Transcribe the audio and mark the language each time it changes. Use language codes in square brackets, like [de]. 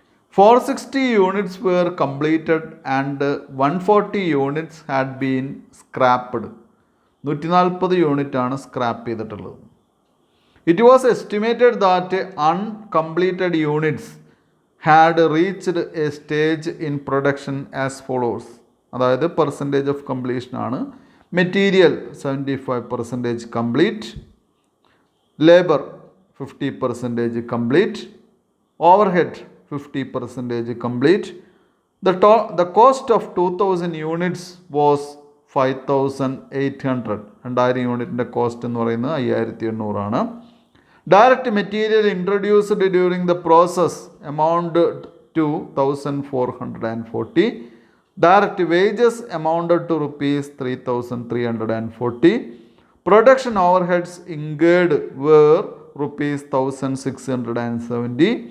[en] 460 units were completed and 140 units had been scrapped. [ml] 140 unit ആണ് scrap ചെയ്തിട്ടുള്ളത്. [en] It was estimated that uncompleted units had reached a stage in production as follows. [ml] അതായത് percentage of completion ആണ്. Material 75% complete, labour 50% complete, overhead 50% complete. [en] The cost of 2,000 units was 5,800. [ml] 2000 യൂണിറ്റിൻ്റെ cost എന്ന് പറയുന്നത് 5,800 ആണ്. [en] Direct material introduced during the process amounted to 1,440. Direct wages amounted to rupees 3,340. Production overheads incurred were rupees 1,670.